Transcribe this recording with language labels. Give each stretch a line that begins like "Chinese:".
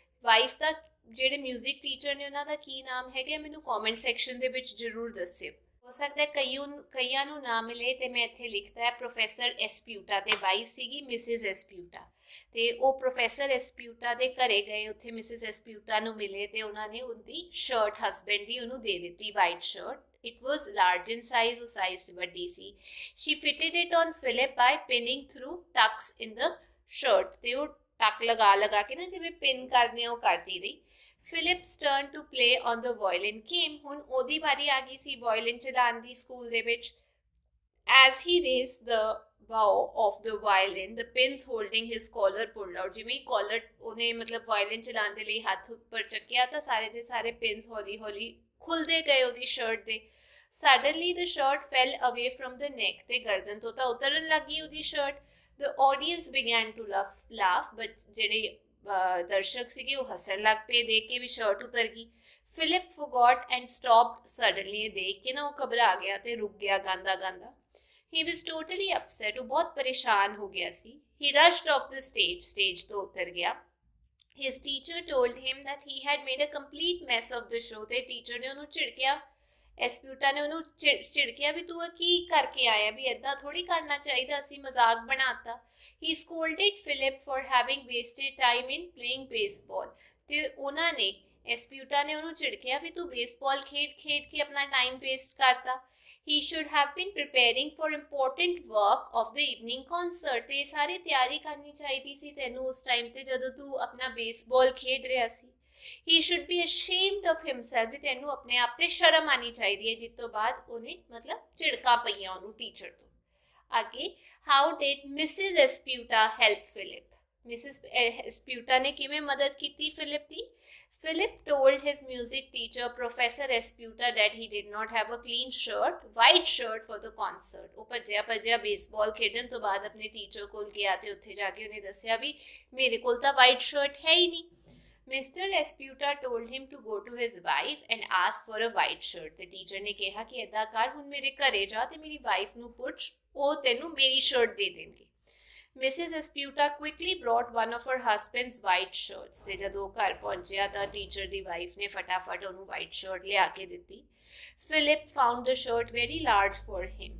Punjabi: Wife ਦਾ ਜਿਹੜੇ music teacher ਨੇ ਉਹਨਾਂ ਦਾ ਕੀ ਨਾਮ ਹੈਗਾ ਮੈਨੂੰ ਕਮੈਂਟ ਸੈਕਸ਼ਨ ਦੇ ਵਿੱਚ ਜ਼ਰੂਰ ਦੱਸਿਓ. ਹੋ ਸਕਦਾ ਕਈਆਂ ਨੂੰ ਨਾ ਮਿਲੇ ਤੇ ਮੈਂ ਇੱਥੇ ਲਿਖਤਾ ਹੈ ਪ੍ਰੋਫੈਸਰ ਐਸਪਿਊਟਾ ਤੇ ਵਾਈਫ ਸੀਗੀ ਮਿਸਿਸ ਐਸਪਿਊਟਾ. ਤੇ ਉਹ ਪ੍ਰੋਫੈਸਰ ਐਸਪਿਊਟਾ ਦੇ ਘਰੇ ਗਏ, ਉੱਥੇ ਮਿਸਿਸ ਐਸਪਿਊਟਾ ਨੂੰ ਮਿਲੇ ਤੇ ਉਹਨਾਂ ਨੇ ਉਹਦੀ ਸ਼ਰਟ ਹਸਬੈਂਡ ਦੀ ਉਹਨੂੰ ਦੇ ਦਿੱਤੀ white shirt.
English: It was large in size,
Punjabi: ਉਹ ਸਾਈਜ਼ ਵੱਡੀ ਸੀ.
English: She fitted it on Philip by pinning through tucks in the shirt.
Punjabi: ਤੇ ਉਹ ਟੱਕ ਲਗਾ ਕੇ ਨਾ ਜਿਵੇਂ ਪਿਨ ਕਰਦੇ ਆ ਉਹ ਕਰਦੀ ਰਹੀ.
English: Philip's turn to play on the violin came.
Punjabi: ਹੁਣ ਉਹਦੀ ਵਾਰੀ ਆ ਗਈ ਸੀ violin ਚਲਾਉਣ ਦੀ ਸਕੂਲ ਦੇ ਵਿੱਚ.
English: As he raised the bow of the violin, the pins holding his collar pulled out.
Punjabi: ਜਿਵੇਂ collar ਉਹਨੇ ਮਤਲਬ violin ਚਲਾਉਣ ਦੇ ਲਈ ਹੱਥ ਉੱਪਰ ਚੱਕਿਆ ਤਾਂ ਸਾਰੇ ਦੇ ਸਾਰੇ pins ਹੌਲੀ ਹੌਲੀ ਖੁੱਲਦੇ ਗਏ ਉਹਦੀ ਸ਼ਰਟ ਦੇ.
English: Suddenly the shirt fell away from the neck.
Punjabi: ਤੇ ਗਰਦਨ ਤੋਂ ਤਾਂ ਉਤਰਨ ਲੱਗੀ ਉਹਦੀ shirt.
English: The audience began to laugh, but
Punjabi: ਜਿਹੜੇ ਦਰਸ਼ਕ ਸੀਗੇ ਉਹ ਹੱਸਣ ਲੱਗ ਪਏ ਦੇਖ ਕੇ ਵੀ ਸ਼ਰਟ ਉਤਰ ਗਈ.
English: Philip forgot and stopped suddenly.
Punjabi: ਇਹ ਦੇਖ ਕੇ ਨਾ ਉਹ ਘਬਰਾ ਗਿਆ ਤੇ ਰੁਕ ਗਿਆ ਗਾਂਦਾ ਗਾਂਦਾ.
English: He was totally upset.
Punjabi: ਉਹ ਬਹੁਤ ਪਰੇਸ਼ਾਨ ਹੋ ਗਿਆ ਸੀ.
English: He rushed off the stage
Punjabi: ਤੋਂ ਉਤਰ ਗਿਆ.
English: His teacher told him that he had made a complete mess of the show.
Punjabi: ਤੇ ਟੀਚਰ ਨੇ ਉਹਨੂੰ ਝਿੜਕਿਆ. ਐਸਪਿਊਟਾ ਨੇ ਉਹਨੂੰ ਝਿੜਕਿਆ ਵੀ ਤੂੰ ਕੀ ਕਰਕੇ ਆਇਆ, ਵੀ ਏਦਾਂ ਥੋੜੀ ਕਰਨਾ ਚਾਹੀਦਾ, ਅਸੀਂ ਮਜ਼ਾਕ ਬਣਾਤਾ.
English: He scolded Philip for having wasted time in playing baseball.
Punjabi: ਤੇ ਉਹਨਾਂ ਨੇ ਐਸਪਿਊਟਾ ਨੇ ਉਹਨੂੰ ਝਿੜਕਿਆ ਵੀ ਤੂੰ ਬੇਸਬਾਲ ਖੇਡ ਕੇ ਆਪਣਾ ਟਾਈਮ ਵੇਸਟ ਕਰਤਾ.
English: He should have been preparing for important work of the evening concert.
Punjabi: ਤੇ ਸਾਰੀ ਤਿਆਰੀ ਕਰਨੀ ਚਾਹੀਦੀ ਸੀ ਤੈਨੂੰ ਉਸ ਟਾਈਮ ਤੇ ਜਦੋਂ ਤੂੰ ਆਪਣਾ ਬੇਸਬਾਲ ਖੇਡ ਰਿਹਾ ਸੀ.
English: He should be ashamed of himself.
Punjabi: ਵੀ ਤੈਨੂੰ ਆਪਣੇ ਆਪ ਤੇ ਸ਼ਰਮ ਆਣੀ ਚਾਹੀਦੀ ਹੈ. ਜਿਸ ਤੋਂ ਬਾਅਦ ਉਹਨੇ ਮਤਲਬ ਝਿੜਕਾਂ ਪਈਆਂ ਉਹਨੂੰ ਟੀਚਰ ਤੋਂ. ਅੱਗੇ
English: how did Mrs. Esputa help Philip? Mrs.
Punjabi: Esputa ਨੇ ਕਿਵੇਂ ਮਦਦ ਕੀਤੀ Philip ਦੀ?
English: Philip told his music teacher, Professor Esputa, that he did not have a clean shirt, white shirt for the concert.
Punjabi: ਉਹ ਭੱਜਿਆ baseball ਖੇਡਣ ਤੋਂ ਬਾਅਦ ਆਪਣੇ ਟੀਚਰ ਕੋਲ ਗਿਆ ਤੇ ਉੱਥੇ ਜਾ ਕੇ ਉਹਨੇ ਦੱਸਿਆ ਵੀ ਮੇਰੇ ਕੋਲ ਤਾਂ ਵਾਈਟ ਸ਼ਰਟ ਹੈ ਹੀ ਨਹੀਂ.
English: Mr. Esputa told him to go to his wife and ask for a white shirt.
Punjabi: ਤੇ ਟੀਚਰ ਨੇ ਕਿਹਾ ਕਿ ਏਦਾਂ ਕਰ, ਹੁਣ ਮੇਰੇ ਘਰੇ ਜਾ ਤੇ ਮੇਰੀ ਵਾਈਫ ਨੂੰ ਪੁੱਛ, ਉਹ ਤੈਨੂੰ ਮੇਰੀ ਸ਼ਰਟ ਦੇ ਦੇਣਗੇ.
English: Mrs. Esputa quickly brought one of her husband's white shirts.
Punjabi: ਤੇ ਜਦੋਂ ਉਹ ਘਰ ਪਹੁੰਚਿਆ ਤਾਂ ਟੀਚਰ ਦੀ ਵਾਈਫ ਨੇ ਫਟਾਫਟ ਉਹਨੂੰ ਵਾਈਟ ਸ਼ਰਟ ਲਿਆ ਕੇ ਦਿੱਤੀ.
English: Philip found the shirt very large for him.